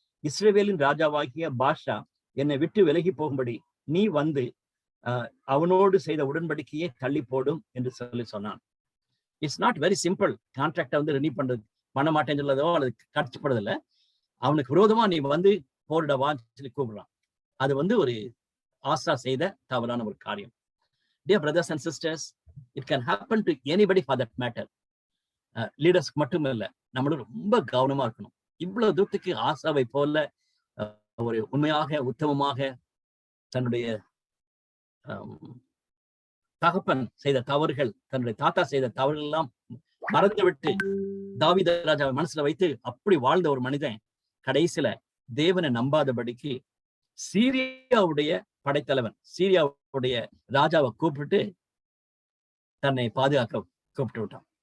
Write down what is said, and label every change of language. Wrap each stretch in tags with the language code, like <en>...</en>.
<ta>இஸ்ரவேலின் ராஜாவாகிய பாஷா என்னை விட்டு விலகி போகும்படி நீ வந்து அவனோடு செய்த உடன்படிக்கையை தள்ளி போடும் என்று சொன்னான்.</ta> <en>It's not very simple.</en> <ta>கான்ட்ராக்டை வந்து ரெனியூ பண்றது பண்ண மாட்டேன்னு சொல்லதோ அல்லது கட்சிப்படுறதில்ல. அவனுக்கு விரோதமா நீ வந்து போரிடவான்னு சொல்லி கூப்பிடுறான். அது வந்து ஒரு ஆசா செய்த தவறான ஒரு காரியம்.</ta> <en>Dear brothers and sisters, it can happen to anybody for that matter.</en> <ta>லீடர்ஸ்க்கு மட்டும் இல்லை, நம்மளும் ரொம்ப கவனமா இருக்கணும். இவ்வளவு தூரத்துக்கு ஆசாவை போல ஒரு உண்மையாக உத்தமமாக தன்னுடைய தகப்பன் செய்த தவறுகள், தன்னுடைய தாத்தா செய்த தவறுகள் எல்லாம் மறந்து விட்டு தாவீது ராஜாவை மனசுல வைத்து அப்படி வாழ்ந்த ஒரு மனிதன் கடைசியில தேவனை நம்பாதபடிக்கு சீரியாவுடைய படைத்தலைவன், சீரியாவுடைய ராஜாவை கூப்பிட்டு தன்னை பாதுகாக்க கூப்பிட்டு விட்டான்.</ta>